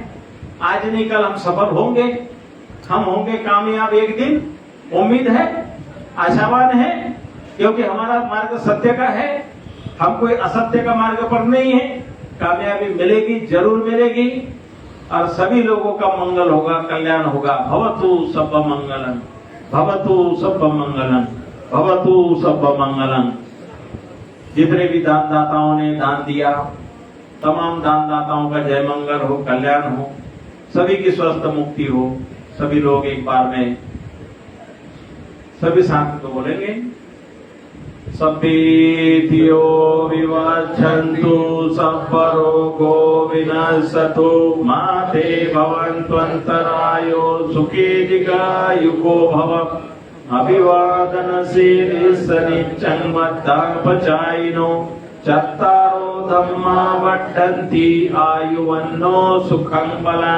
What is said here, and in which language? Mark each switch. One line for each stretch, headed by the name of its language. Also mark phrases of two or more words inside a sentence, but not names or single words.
Hindi: आज नहीं कल हम सफल होंगे, हम होंगे कामयाब एक दिन, उम्मीद है, आशावान है, क्योंकि हमारा मार्ग सत्य का है, हम कोई असत्य का मार्ग पर नहीं है। कामयाबी मिलेगी, जरूर मिलेगी, और सभी लोगों का मंगल होगा, कल्याण होगा।
Pali: भवतु सब्ब मंगलम, भवतु सब्ब मंगलम, भवतु सब्ब मंगलम।
Hindi: जितने भी दानदाताओं ने दान दिया, तमाम दानदाताओं का जय मंगल हो, कल्याण हो, सभी की स्वस्थ मुक्ति हो। सभी लोग एक बार में सभी साथ तो बोलेंगे,
Pali: सभ्येतियो विवक्षन्तु सब्बरोगो विनश्यतु माते भवन्त्वन्तरायो सुखी दीर्घायुको भव। अभिवादनशीलिस्सनिच्चं मद्दापचायिनो चत्तारो धम्मा वर्धन्ति आयुवन्नो सुखं बलम्।